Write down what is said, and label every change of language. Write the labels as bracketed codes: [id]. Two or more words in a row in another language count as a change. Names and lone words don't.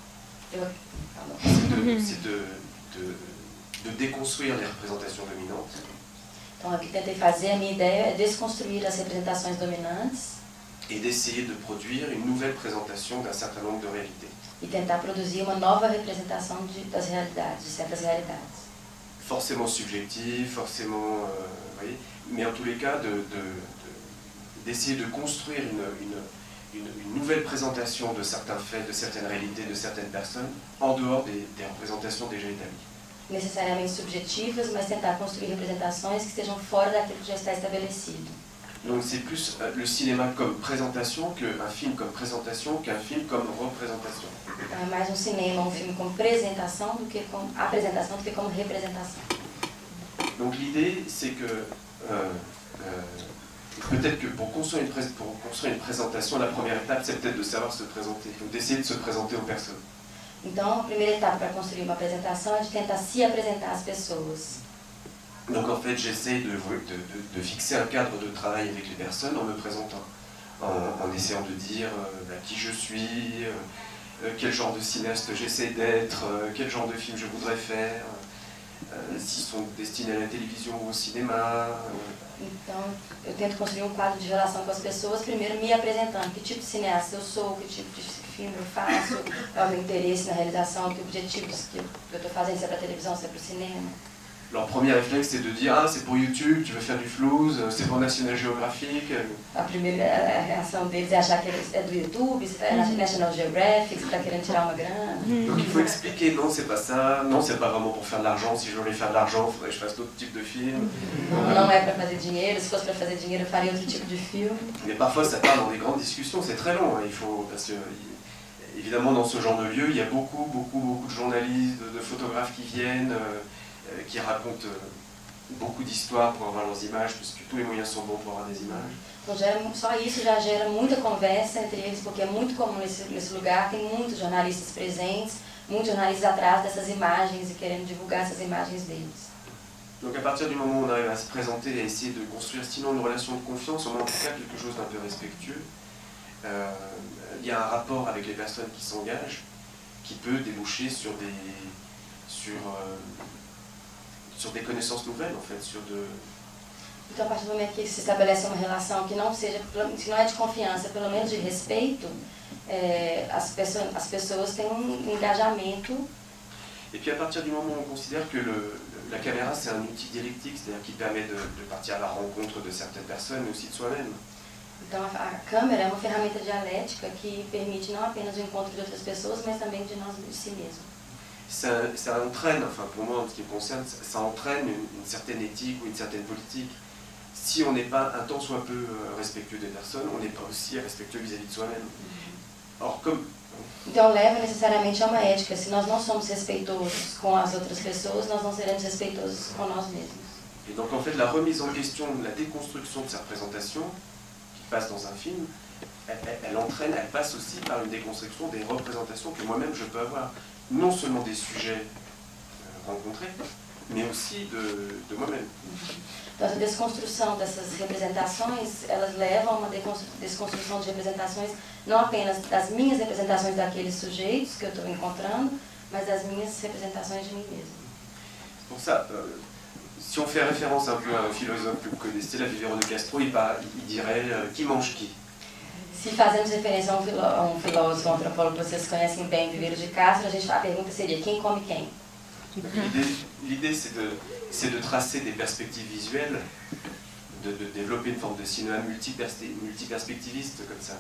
[fr] c'est de déconstruire les représentations dominantes. [pt] Então, o que tentei fazer, a minha ideia é desconstruir as representações dominantes [fr] et d'essayer de produire une nouvelle présentation d'un certain nombre de réalités. [pt] E tentar produzir uma nova representação das realidades, de certas realidades. [fr] Forcément subjective, forcément, voyez, mais en tous les cas, d'essayer de construire une nouvelle présentation de certains faits, de certaines réalités, de certaines personnes, en dehors des représentations déjà établies. [pt] Necessariamente subjetivas, mas tentar construir representações que estejam fora daquilo que já está estabelecido. [fr] Donc c'est plus le cinéma comme présentation qu'un film comme présentation qu'un film comme représentation. [pt] É mais um cinema, um filme como apresentação do que como representação. [fr] Donc l'idée c'est que peut-être que pour construire une présentation, la première étape c'est peut-être de savoir se présenter, donc d'essayer de se présenter aux personnes. [pt] Então a primeira etapa para construir uma apresentação é de tentar se apresentar às pessoas. [fr] Donc en fait j'essaie de fixer un cadre de travail avec les personnes en me présentant, en essayant de dire qui je suis, quel genre de cinéaste j'essaie d'être, quel genre de film je voudrais faire, s'ils sont destinés à la télévision ou au cinéma. [pt] Então eu tento construir um quadro de relação com as pessoas, primeiro me apresentando, que tipo de cineasta eu sou, que tipo de filme eu faço, qual é o meu interesse na realização, que objetivos que eu estou fazendo, se é para televisão, se é para o cinema. [fr] leur premier réflexe c'est de dire ah c'est pour YouTube, tu veux faire du flouze, c'est pour National Geographic. [pt] A primeira reação deles é achar que é do YouTube, é National Geographic, você está querendo tirar uma grana. [fr] Donc il faut expliquer, non c'est pas ça, non c'est pas vraiment pour faire de l'argent, si je voulais faire de l'argent, il faudrait que je fasse d'autres types de films. [pt] Não é para fazer dinheiro, se fosse para fazer dinheiro eu faria outro tipo de filme. [fr] Mais parfois ça part dans des grandes discussions, c'est très long, hein, il faut, parce que évidemment dans ce genre de lieu il y a beaucoup de journalistes, de photographes qui viennent, qui racontent beaucoup d'histoires pour avoir leurs images, parce que tous les moyens sont bons pour avoir des images. [pt] Então só isso já gera muita conversa entre eles, porque é muito comum nesse lugar, tem muitos jornalistas presentes, muitos jornalistas atrás dessas imagens e querendo divulgar essas imagens deles. [fr] Donc à partir du moment où on arrive à se présenter et à essayer de construire sinon une relation de confiance, au moins en tout cas quelque chose d'un peu respectueux, il y a un rapport avec les personnes qui s'engagent qui peut déboucher sur des connaissances nouvelles en fait, [pt] Então, a partir do momento que se estabelece uma relação que não é de confiança, pelo menos de respeito, as pessoas têm engajamento. [fr] Et puis à partir du moment où on considère que la caméra c'est un outil dialectique, c'est-à-dire qui permet de partir à la rencontre de certaines personnes, mais aussi de soi-même. [pt] Então, a câmera é uma ferramenta dialética que permite não apenas o encontro de outras pessoas, mas também de nós, de si mesmos. [fr] Ça entraîne, enfin pour moi en ce qui me concerne, ça entraîne une certaine éthique ou une certaine politique. Si on n'est pas un tant soit peu respectueux des personnes, on n'est pas aussi respectueux vis-à-vis de soi-même. Or, comme... [pt] Então leva necessariamente a uma ética. Se nós não somos respeitosos com as outras pessoas, nós não seremos respeitosos com nós mesmos. [fr] Et donc en fait la remise en question, la déconstruction de ces représentations qui passe dans un film, elle passe aussi par une déconstruction des représentations que moi-même je peux avoir. Non seulement des sujets rencontrés, mais aussi de moi-même. [pt] Então, a desconstrução dessas representações, elas levam a uma desconstrução de representações, não apenas das minhas representações daqueles sujeitos que eu estou encontrando, mas das minhas representações de mim mesmo. [fr] Pour ça, si on fait référence un peu à un philosophe que vous connaissez, la Vivero de Castro, il dirait qui mange qui. [pt] Se fazemos referência a um filósofo, um antropólogo que vocês conhecem bem, Vivero de Castro, a pergunta seria quem come quem? [fr] L'idée c'est de tracer des perspectives visuelles, de développer une forme de cinéma multiperspectiviste comme ça.